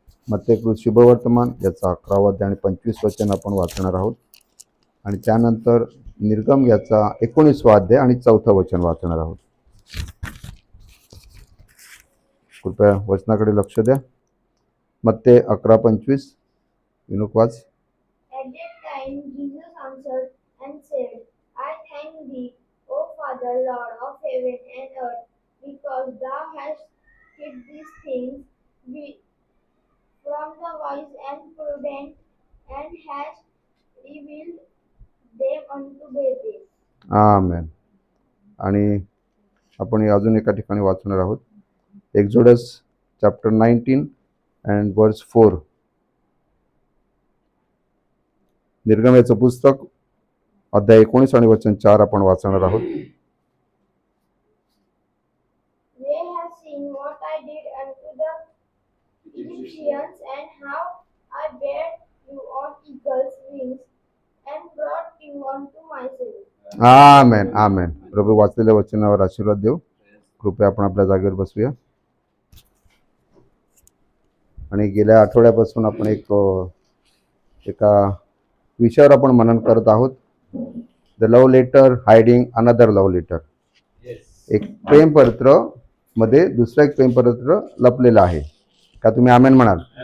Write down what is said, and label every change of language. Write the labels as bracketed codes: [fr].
[mr] मत्तेकृत शुभवर्तमान याचा 11 अध्याय आणि 25 वचन आपण वाचणार आहोत. आणि त्यानंतर निर्गम याचा 19 अध्याय आणि 4 वचन वाचणार आहोत. कृपया वचनाकडे लक्ष द्या. मत्ते 11:25. विनुक वाच. [en] At that time Jesus answered and said, I thank thee, O Father, Lord of heaven and earth, because thou hast hid these things from the wise and prudent, and hast revealed them unto babies. [mr] आमेन. आणि आपण अजून एका ठिकाणी वाचणार आहोत. [en] Exodus chapter 19 and verse 4. [mr] निर्गम याचं पुस्तक अध्याय 19 आणि वचन 4 आपण वाचणार आहोत. [en] They have seen what I did unto the Egyptians, and how I bare you on eagle's wings, and brought you unto myself. [mr] आमेन आमेन. प्रभू वाचलेल्या वचनावर आशीर्वाद देऊ. कृपया आपण आपल्या जागेवर बसूया. आणि गेल्या आठवड्यापासून आपण एका विषयावर आपण मनन करत आहोत. [en] The love letter hiding another love letter. [mr] एक प्रेमपत्र मध्ये दुसरं एक प्रेमपत्र लपलेलं आहे का? तुम्ही आमेन म्हणाल.